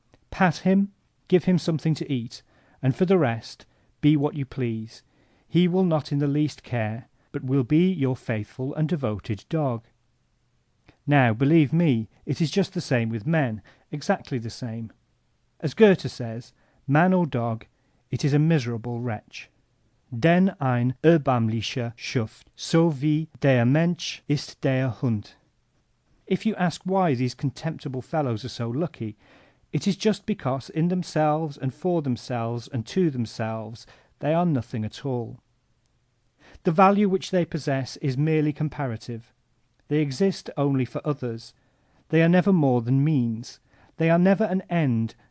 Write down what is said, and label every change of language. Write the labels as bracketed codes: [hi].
[en] Pat him, give him something to eat, and for the rest, be what you please. He will not in the least care, but will be your faithful and devoted dog. Now, believe me, it is just the same with men, exactly the same. As Goethe says, man or dog, it is a miserable wretch. [de] Denn ein erbärmlicher Schuft, so wie der Mensch ist der Hund. [en] If you ask why these contemptible fellows are so lucky, it is just because in themselves and for themselves and to themselves they are nothing at all. The value which they possess is merely comparative. They exist only for others. They are never more than means. They are never an end